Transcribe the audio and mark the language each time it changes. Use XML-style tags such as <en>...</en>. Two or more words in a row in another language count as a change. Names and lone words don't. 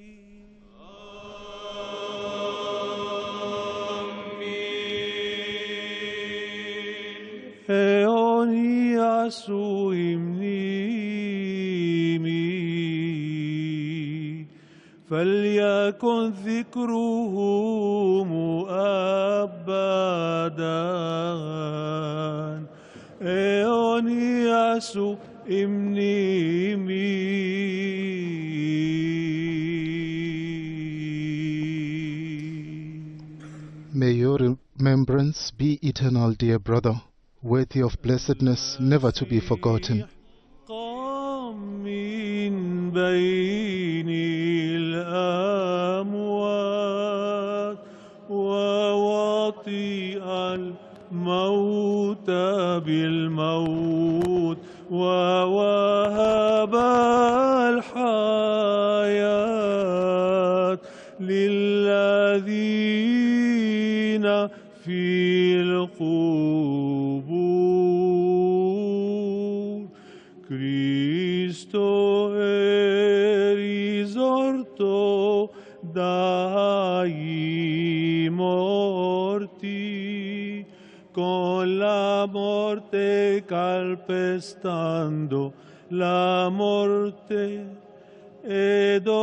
<el>αιώνια σου η μνήμη,</el> <ar>فليكن ذكره أبدا.</ar> <el>αιώνια σου η μνήμη.</el> <en>May your remembrance be eternal, dear brother, worthy of blessedness, never to be forgotten.</en> <ar>من بين الأموات ووطئ الموت بالموت ووهب الحياة للذين في القبور.</ar> <it>Cristo è risorto dai morti, con la morte calpestando la morte e</it>